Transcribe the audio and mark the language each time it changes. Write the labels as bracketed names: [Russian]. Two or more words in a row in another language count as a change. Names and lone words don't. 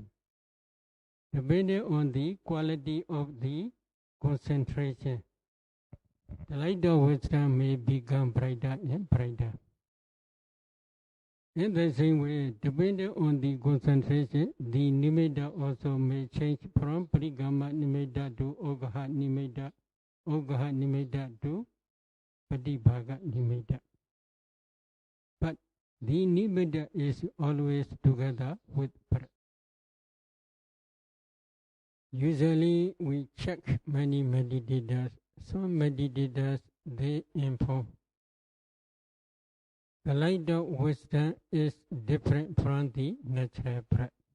[English] Depending on the quality of the concentration, the light of wisdom may become brighter and brighter. In the same way, depending on the concentration, the nimitta also may change from [Pali] parikamma nimitta [English] to [Pali] ogaha nimitta, ogaha nimitta [English] to [Pali] patibhaga nimitta. [English] But the nimitta is always together with breath. Usually we check many meditators. Some meditators, they inform the light of wisdom is different from the natural breath.